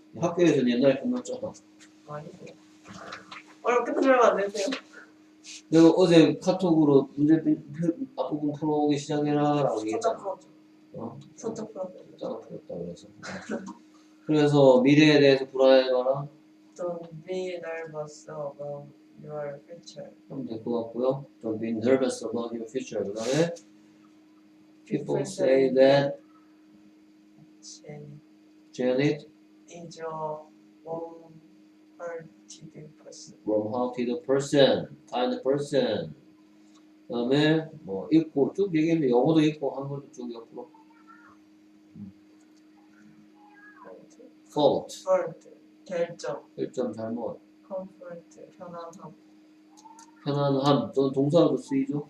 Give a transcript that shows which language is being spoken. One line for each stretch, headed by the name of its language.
Korean: 학교에서는 옛날에 끝났잖아. 아니죠. 오늘 끝나면 안 되세요? 내가 어제 카톡으로 문제 앞부분 풀어오기 시작해라 라고 살짝 얘기했잖아. 풀었죠. 어? 살짝 풀었죠. 숫자가 풀었다 그래서. 그래서 미래에 대해서 불안해봐라.
English: Don't be nervous about your future.
Korean: 하면 될 것 같고요.
English: Don't be nervous about your future.
Korean: 그 다음에
English: people say that Janet is a warm-hearted person. warm-hearted person, kind person.
Korean: 그 다음에 뭐 읽고 쭉 얘기했는데 영어도 읽고 한글도 쭉 옆으로.
English: fault,
Korean: 결정. 결점 잘못. comfort, 편안함. 편안함, 또는 동사로도 쓰이죠.